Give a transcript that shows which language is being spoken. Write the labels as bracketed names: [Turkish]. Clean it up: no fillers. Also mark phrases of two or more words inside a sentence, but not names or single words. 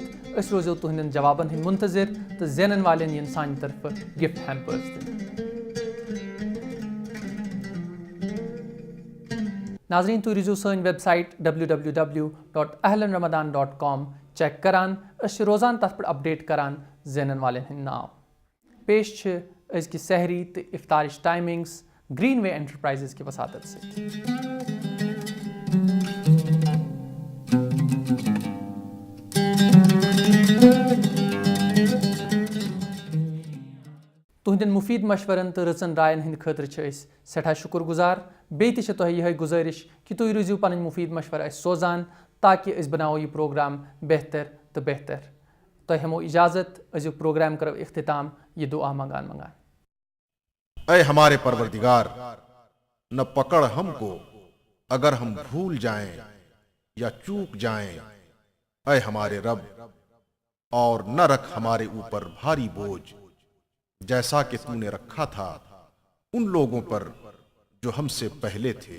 [Kashmiri] أسۍ روزو تُہنٛدٮ۪ن جوابن ہٕنٛدۍ منتظر تہٕ زینن والٮ۪ن یِن سانہِ طرفہٕ [English] gift hampers [Kashmiri] دِنہٕ۔ ناظریٖن تُہۍ روٗزِو سٲنۍ ویب سایٹ www.ahlanramadan.com چیک کران۔ أسۍ چھِ روزان تتھ پٮ۪ٹھ اپڈیٹ کران زینن والٮ۪ن ہٕنٛدۍ ناو۔ پیش چھِ أزکہِ سحری تہٕ اِفطارٕچ ٹایمنگز گرین وے انٹرپرائزز کہِ وساتت سۭتۍ۔ تُہنٛدٮ۪ن مُفیٖد مشورن تہٕ رٕژن راین ہٕنٛدِ خٲطرٕ چھِ أسۍ سٮ۪ٹھاہ شُکر گُزار۔ بیٚیہِ تہِ چھِ تۄہہِ یِہوٚے گُزٲرِش کہِ تُہۍ روٗزِو پنٕنۍ مُفیٖد مشورٕ اَسہِ سوزان تاکہِ أسۍ بناوو یہِ پروگرام بہتر تہٕ بہتر۔ تۄہہِ ہٮ۪مو اِجازت، أزیُک پروگرام کرو اختتام یہِ دُعا منگان منگان۔ [Urdu] اے ہمارے پروردگار، نہ پکڑ ہم کو اگر ہم بھول جائیں یا چوک جائیں، اے ہمارے رب، اور نہ رکھ ہمارے اوپر بھاری بوجھ جیسا کہ تو نے رکھا تھا ان لوگوں پر جو ہم سے پہلے تھے۔